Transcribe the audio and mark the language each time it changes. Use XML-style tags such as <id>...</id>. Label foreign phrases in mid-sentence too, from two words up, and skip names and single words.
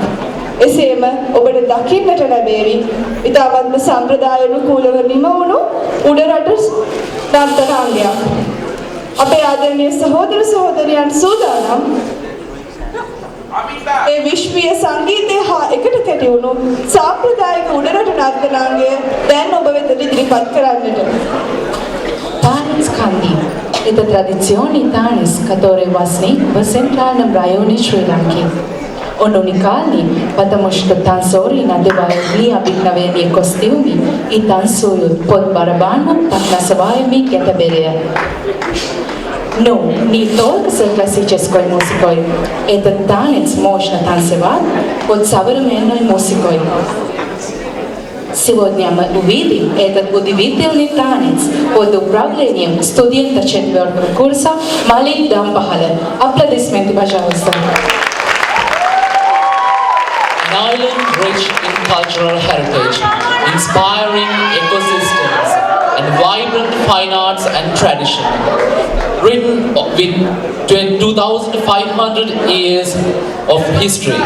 <si>එසේම ඔබට දකින්නට ලැබේවි ඉතාමත්ම සම්ප්‍රදායානුකූලව නිමවුණු උඩරට නර්තනාංගයක්. අපේ ආදරණීය සහෝදර සහෝදරියන් සූදානම් ඒ විශ්වීය සංගීතය හා එකට කැටි වුණු සාම්ප්‍රදායික උඩරට නර්තනාංගය දැන් ඔබ වෙත ඉදිරිපත් කරන්නට.</si> <ru>Танец канди – это традиционный танец, который возник в центральном районе Шри-Ланки. Он уникальный, потому что танцоры надевают необыкновенные костюмы и танцуют под барабаном, так называемый кетаберия. Но не только с классической музыкой. Этот танец можно танцевать под современной музыкой. Сегодня мы увидим этот удивительный танец под управлением студента 4-го курса Малик Дамбахаля. Аплодисменты, пожалуйста.</ru> <en>An island rich in cultural heritage, inspiring ecosystems, and vibrant fine arts and tradition. Written with 2,500 years of history.</en>